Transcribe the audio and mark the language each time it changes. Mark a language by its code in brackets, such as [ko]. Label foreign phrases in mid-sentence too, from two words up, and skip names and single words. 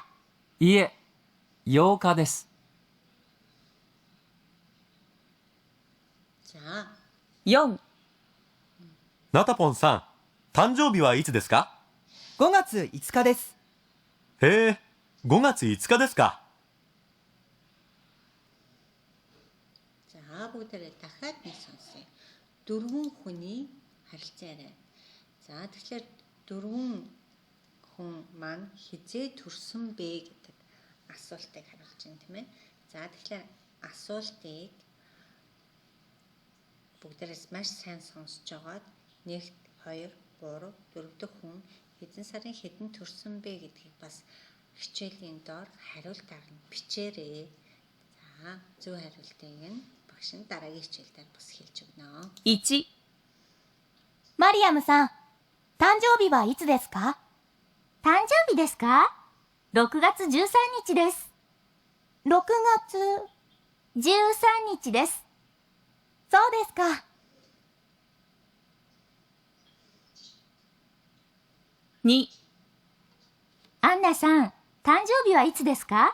[ja] いえ、8日です。じゃあ、 4、ナタポンさん、誕生日はいつですか？ 5月5日です。へえ、5月5日ですか。 [mn] за бүгдээрээ дахиад нэг сонсъё. Дөрвөн хүний харилцаа яриа. За, тэгэхээр дөрвөн хүн маань хизээ төрсөн бэ гэдэг асуултыг хариулж байна, тийм ээ. За, тэгэхээр асуултыг бүгдээрээс маш сайн сонсож байгаад 1, 2, 3, 4 дахь хүн хэдэн сарын хэдэн төрсөн бэ гэдгийг бас хичээлийн доор хариултаар нь бичээрэй. За, зөв хариултыг нь багш нь дараагийн хичээлдээ бас хэлж өгнө. [ja] 1、マリアムさん、誕生日はいつですか？誕生日ですか？ 6月13日です。6月13日です。そうですか。2、アンナさん、誕生日はいつですか？